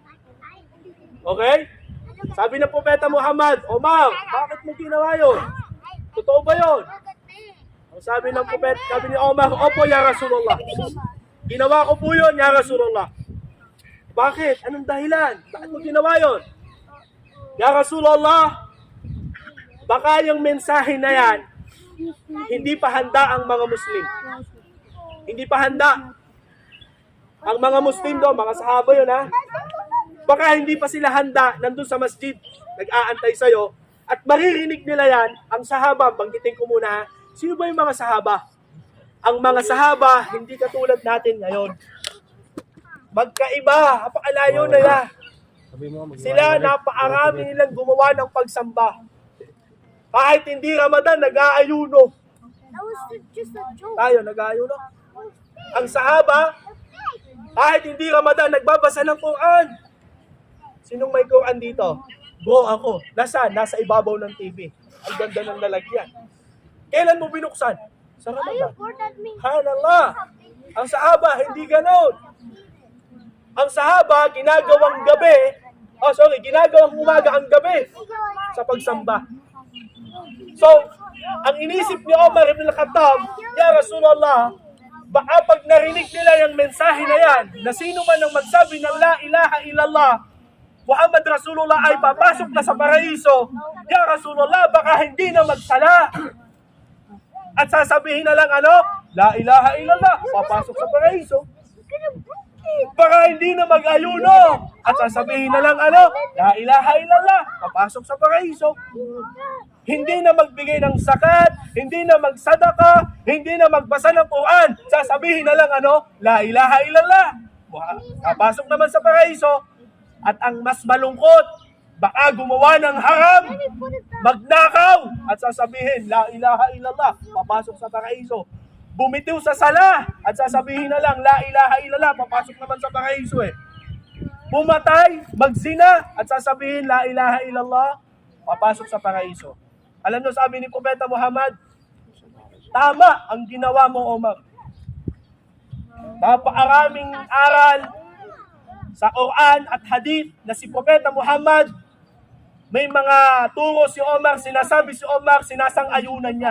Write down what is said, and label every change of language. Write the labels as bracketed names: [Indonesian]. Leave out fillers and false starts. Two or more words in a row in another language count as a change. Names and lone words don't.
[Filipino] Okay? Sabi ng Propeta Muhammad, Omar, bakit mo ginawa yun? Totoo ba yun? Ang sabi ng Propeta, sabi ni Omar, Opo, [Arabic] يا رسول الله. [Filipino] Ginawa ko po yun, [Arabic] يا رسول الله. [Filipino] Bakit? Anong dahilan? Bakit mo ginawa yun? [Arabic] يا رسول الله, [Filipino] baka yung mensahe na yan, hindi pa handa ang mga Muslim. Hindi pa handa. Ang mga Muslim doon, mga sahaba yun ha, baka hindi pa sila handa, nandun sa masjid, nag-aantay sa'yo, at maririnig nila yan, ang sahaba, banggitin ko muna ha, sino ba yung mga sahaba? Ang mga sahaba, hindi katulad natin ngayon. Magkaiba, apakalayo nila. Sila, napaarami nilang gumawa ng pagsamba. Kahit hindi Ramadan, nag-aayuno. [English] That was just a joke. [Filipino] Tayo, nag-aayuno. Ang sahaba, kahit hindi Ramadan, nagbabasa ng Quran. Sinong may Quran dito? Bro, ako. Nasaan? Nasa ibabaw ng TV. Ang ganda ng lalagyan. Kailan mo binuksan? Sa [English] Are you [Filipino] Ramadan. [English] bored at me? [Filipino] Hanallah. Ang sahaba, hindi ganon. Ang sahaba, ginagawang ginagawang umaga ang gabi sa pagsamba. So, ang inisip ni Omar ibn al-Khattab, [Arabic] يا رسول الله, [Filipino] baka pag narinig nila yung mensahe na yan, na sino man ang magsabi ng [Arabic] لا إله إلا الله محمد رسول الله [Filipino] ay papasok na sa paraiso, [Arabic] يا رسول الله, [Filipino] baka hindi na magsala. At sasabihin na lang [Arabic] لا إله إلا الله, [Filipino] papasok sa paraiso. Baka hindi na mag-ayuno. At sasabihin na lang [Arabic] لا إله إلا الله, [Filipino] papasok sa paraiso. Hindi na magbigay ng zakat, hindi na magsadaka, hindi na magbasa ng Quran. Sasabihin na lang [Arabic] لا إله إلا الله, [Filipino] papasok naman sa paraiso. At ang mas malungkot, baka gumawa ng haram, magnakaw, at sasabihin, [Arabic] لا إله إلا الله, [Filipino] papasok sa paraiso. Bumitiw sa sala, at sasabihin na lang, [Arabic] لا إله إلا الله, [Filipino] papasok naman sa paraiso Pumatay, magzina, at sasabihin, [Arabic] لا إله إلا الله, [Filipino] papasok sa paraiso. Alam nyo, sabi ni Propeta Muhammad, tama ang ginawa mo, Omar. Napaaraming aral sa Quran at Hadith na si Propeta Muhammad, may mga turo si Omar, sinasabi si Omar, sinasang-ayunan niya.